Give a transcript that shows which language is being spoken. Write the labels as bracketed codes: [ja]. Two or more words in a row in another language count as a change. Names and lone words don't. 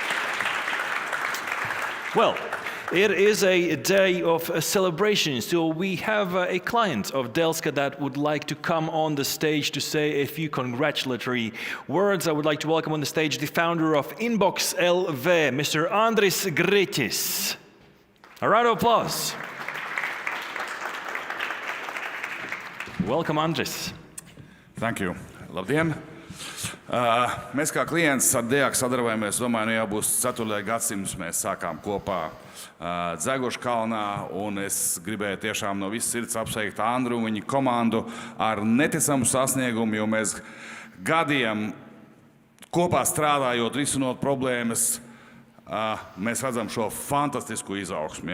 [en] Well, it is a day of celebration, so we have a client of Delska that would like to come on the stage to say a few congratulatory words. I would like to welcome on the stage the founder of Inbox LV, Mr. Andris Gritis. A round of applause. Welcome, Andris. Thank you. [lv] Labdien! Mēs kā klients ar DEAK sadarbojamies, domāju, jau būs 4. gadsimts. Mēs sākām kopā Dzeguškalnā, un es gribēju tiešām no visas sirds apsveikt Andru un viņa komandu ar neticamu sasniegumu, jo mēs gadiem kopā strādājot, risinot problēmas, mēs redzam šo fantastisku izaugsmi.